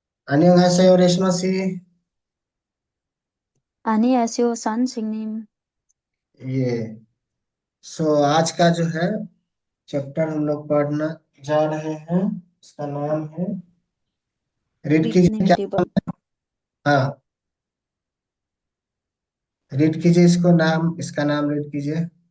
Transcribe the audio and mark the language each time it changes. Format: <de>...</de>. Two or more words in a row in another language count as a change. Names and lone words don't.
<ko>안녕하세요, रेशमा सी। 안녕하세요, 선생님।</ko> <hi>ये आज का जो है चैप्टर हम लोग पढ़ना जा रहे हैं। इसका नाम है, रीड कीजिए Picnic क्या। table. हाँ, रीड कीजिए इसका नाम रीड कीजिए।</hi>